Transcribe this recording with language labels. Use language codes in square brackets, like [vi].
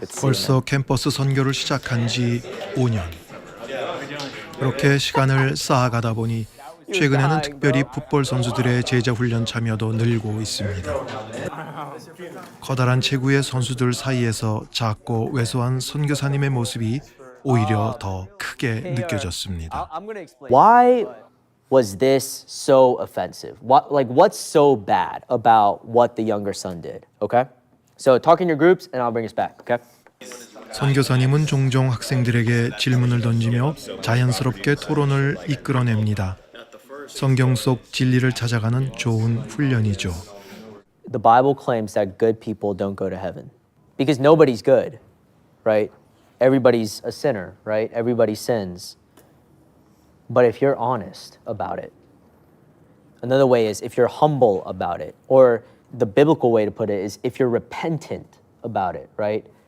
[ko] 벌써 캠퍼스 선교를 시작한 지 5년. 그렇게 시간을 쌓아가다 보니 최근에는 특별히 풋볼 선수들의 제자 훈련 참여도 늘고 있습니다. 커다란 체구의 선수들 사이에서 작고 왜소한 선교사님의 모습이 오히려 더 크게 느껴졌습니다. [en] Why was this so offensive? What's so bad about what the younger son did? Okay? So talk in your groups and I'll bring us back, okay? [ko] 선교사님은 종종 학생들에게 질문을 던지며 자연스럽게 토론을 이끌어냅니다. 성경 속 진리를 찾아가는 좋은 훈련이죠. [en] The Bible claims that good people don't go to heaven because nobody's good, right? Everybody's a sinner, right? Everybody sins. But if you're honest about it, another way is if you're humble about it, or the biblical way to put it is if you're repentant about it, right?